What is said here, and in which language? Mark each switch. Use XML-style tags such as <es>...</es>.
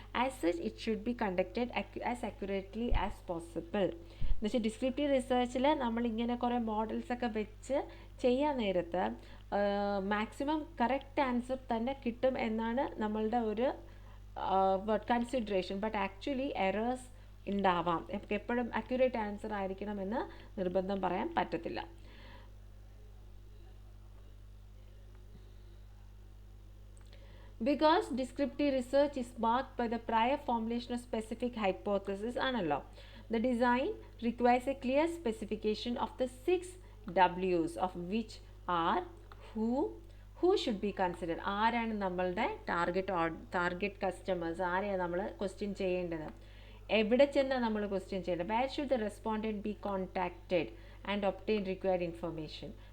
<en>As such, it should be conducted as accurately as possible.</en> <ml>എന്നുവെച്ചാൽ descriptive റിസർച്ചിൽ നമ്മളിങ്ങനെ കുറേ മോഡൽസൊക്കെ വെച്ച് ചെയ്യാൻ നേരത്ത് മാക്സിമം കറക്റ്റ് ആൻസർ തന്നെ കിട്ടും എന്നാണ് നമ്മളുടെ ഒരു കൺസിഡറേഷൻ. ബട്ട് ആക്ച്വലി എറേഴ്സ് ഉണ്ടാവാം. എപ്പോഴും അക്യുറേറ്റ് ആൻസർ ആയിരിക്കണമെന്ന് നിർബന്ധം പറയാൻ പറ്റത്തില്ല.</ml> <en>Because descriptive research is marked by the prior formulation of specific hypothesis</en> <ml>ആണല്ലോ,</ml> <en>the design requires a clear specification of the 6 W's, of which are who should be considered.</en> <ml>ആരാണ് നമ്മളുടെ target customers, ആരെയാണ് നമ്മൾ question ചെയ്യേണ്ടത്? എവിടെ ചെന്നാൽ നമ്മൾ question ചെയ്യേണ്ടത്?</ml> <en>where should the respondent be contacted and obtain required information?</en>